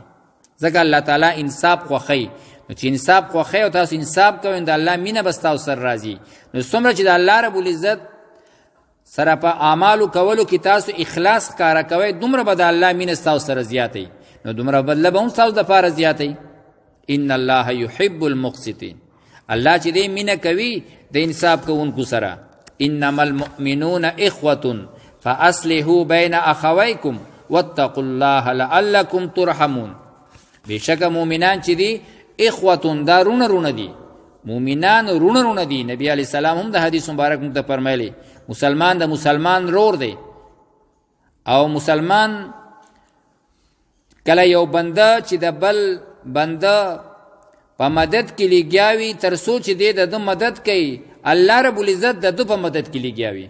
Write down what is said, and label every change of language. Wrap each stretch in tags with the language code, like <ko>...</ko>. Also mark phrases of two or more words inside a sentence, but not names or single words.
<ps>ځکه الله تعالی انصاف خوښوي. نو چې انصاف خوښوي او تاسو انصاف کوئ، د الله مینه بس تاسو سره راځي. نو څومره چې د الله رب العزت سره په اعمالو کولو کې تاسو اخلاص ښکاره کوئ، دومره به د الله مینه تاسو سره زیاتوي، نو دومره بدله به هم تاسو دپاره زیاتوي.</ps> <ar>ان الله يحب المقسطين،</ar> <ps>الله چې دې مینه کوي د انصاف کوونکو سره.</ps> <ar>انما المؤمنون اخوة فاصلحوا بين اخويكم واتقوا الله لعلكم ترحمون.</ar> <ps>بشک مؤمنان چې دي اخوة، دا رونه دي، مؤمنان رونه دي. نبی</ps> <ar>علیہ السلام</ar> <ps>هم د حدیث مبارک مت فرمایلی مسلمان د مسلمان رور دی، او مسلمان کله یو بنده چې د بل بنده په مدد کې لګیاوي تر څو چې دی د مدد کوي، الله رب العزت د دو په مدد کې لګیاوي.</ps>